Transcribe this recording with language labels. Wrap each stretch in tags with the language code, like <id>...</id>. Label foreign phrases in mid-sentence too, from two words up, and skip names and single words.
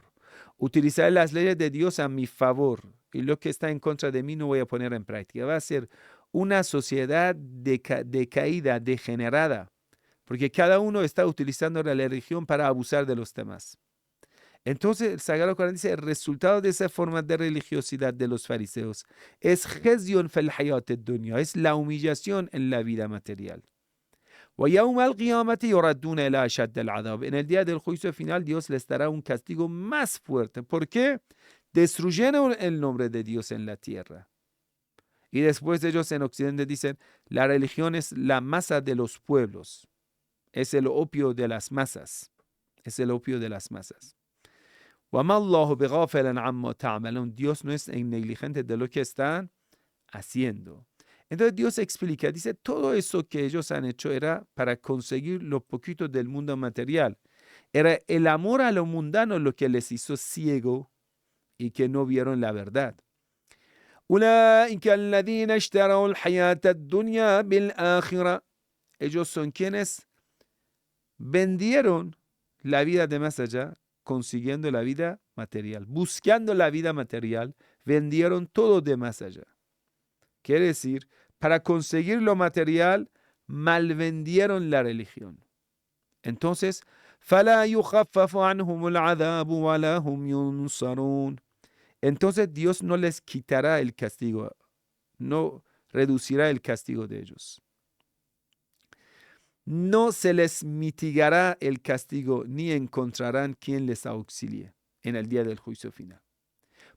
<es>Utilizaré las leyes de Dios a mi favor y lo que está en contra de mí no voy a poner en práctica. Va a ser una sociedad decaída, degenerada, porque cada uno está utilizando la religión para abusar de los demás. Entonces el Sagrado Corán dice, el resultado de esa forma de religiosidad de los fariseos es</es> <ar>خزي في الحياة الدنيا,</ar> <es>es la humillación en la vida material.</es> <ar>وَيَوْمَ الْقِيَامَةِ يُرَدُّونَ إِلَى أَشَدِّ الْعَذَابِ.</ar> <es>En el día del juicio final, Dios les dará un castigo más fuerte. ¿Por qué? Destruyeron el nombre de Dios en la tierra. Y después ellos en Occidente dicen, la religión es la masa de los pueblos. Es el opio de las masas. Es el opio de las masas.</es> <ar>وَمَا اللَّهُ بِغَافِلٍ عَمَّا تَعْمَلُونَ.</ar> <es>Dios no es negligente de lo que están haciendo. Entonces Dios explica, dice, todo eso que ellos han hecho era para conseguir lo poquito del mundo material. Era el amor a lo mundano lo que les hizo ciego y que no vieron la verdad.</es> <ar>أولئك الذين اشتروا الحياة الدنيا بالآخرة.</ar> <es>Ellos son quienes vendieron la vida de más allá, consiguiendo la vida material. Buscando la vida material, vendieron todo de más allá. Quiere decir, para conseguir lo material, malvendieron la religión. Entonces,</es> <ar>فَلَا يُخَفَّفُ عَنْهُمُ الْعَذَابُ وَلَا هُمْ يُنصَرُونَ.</ar> <es>Entonces Dios no les quitará el castigo, no reducirá el castigo de ellos. No se les mitigará el castigo, ni encontrarán quien les auxilie en el día del juicio final.</es>